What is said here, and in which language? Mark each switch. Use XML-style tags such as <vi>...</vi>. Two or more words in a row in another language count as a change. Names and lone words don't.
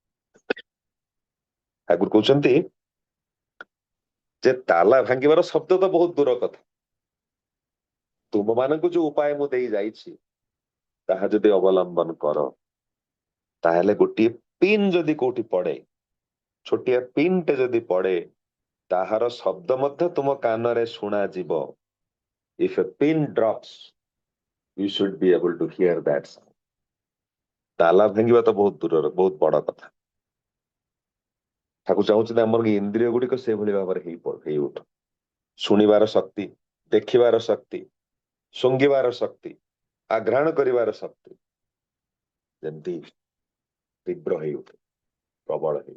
<or>ଠାକୁର କହୁଛନ୍ତି ଯେ ତାଲା ଭାଙ୍ଗିବାର ଶବ୍ଦ ତ ବହୁତ ଦୂର କଥା, ତୁମମାନଙ୍କୁ ଯୋଉ ଉପାୟ ମୁଁ ଦେଇ ଯାଇଛି ତାହା ଯଦି ଅବଲମ୍ବନ କର, ତାହେଲେ ଗୋଟିଏ ପିନ୍ ଯଦି କୋଉଠି ପଡେ, ଛୋଟିଆ ପିନ୍ଟେ ଯଦି ପଡେ, ତାହାର ଶବ୍ଦ ମଧ୍ୟ ତୁମ କାନରେ ଶୁଣାଯିବ।</or> <en>If a pin drops, you should be able to hear that sound.</en> <or>ତାଲା ଭାଙ୍ଗିବା ତ ବହୁତ ଦୂରର, ବହୁତ ବଡ କଥା। ଠାକୁର ଚାହୁଁଛନ୍ତି ଆମର ଇନ୍ଦ୍ରିୟ ଗୁଡିକ ସେଭଳି ଭାବରେ ହେଇ ଉଠୁ। ଶୁଣିବାର ଶକ୍ତି, ଦେଖିବାର ଶକ୍ତି, ଶୁଙ୍ଘିବାର ଶକ୍ତି, ଆଘ୍ରାଣ କରିବାର ଶକ୍ତି ଯେମିତି ତୀବ୍ର ହେଇ ଉଠେ, ପ୍ରବଳ ହେଇ।</or>